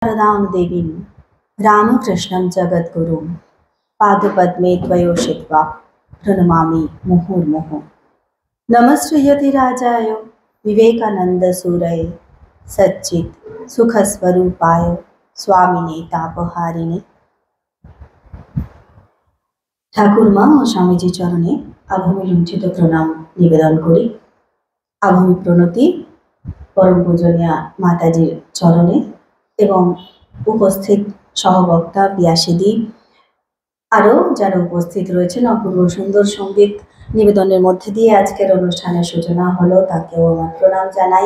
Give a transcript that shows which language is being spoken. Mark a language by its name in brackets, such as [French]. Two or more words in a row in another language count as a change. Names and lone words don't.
[Sanskrit] शारदां देवीं रामकृष्णं जगद्गुरुं पादपद्मे त्वयोषित्वा प्रणमामि मुहुर्मुहुः। नमस्ते राजाय विवेकानंदसूरये सच्चित् सुखस्वरूपाय स्वामिने तापहारिणे। [Bangla] ঠাকুরমা ও স্বামীজি চরণে আভূমি লুণ্ঠিত প্রণাম নিবেদন করি। আভূমি প্রণতি পরম পূজনীয়া মাতাজির চরণে এবং উপস্থিত সহবক্তা পিয়াসিদি আরও যারা উপস্থিত রয়েছেন অপূর্ব সুন্দর সঙ্গীত নিবেদনের মধ্যে দিয়ে আজকের অনুষ্ঠানের সূচনা হলো, তাকেও আমার প্রণাম জানাই।